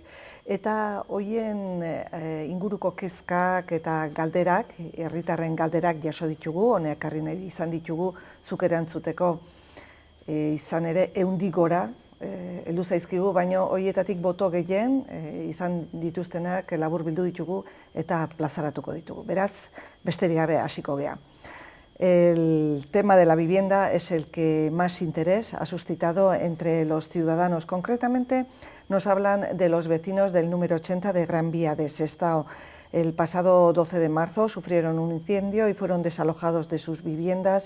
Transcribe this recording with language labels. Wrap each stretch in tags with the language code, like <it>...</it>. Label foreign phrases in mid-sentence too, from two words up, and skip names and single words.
<eu>Eta hoien inguruko kezkak eta galderak, herritarren galderak jaso ditugu, honek ekarri nahi izan ditugu zuk erantzuteko. Izan ere, 100 gora heldu zaizkigu, baina horietatik boto gehien izan dituztenak labur bildu ditugu eta plazaratuko ditugu. Beraz, besterik gabe hasiko gea.</eu> <es>El tema de la vivienda es el que más interés ha suscitado entre los ciudadanos. Concretamente, nos hablan de los vecinos del número 80 de Gran Vía de Sestao. El pasado 12 de marzo sufrieron un incendio y fueron desalojados de sus viviendas.</es>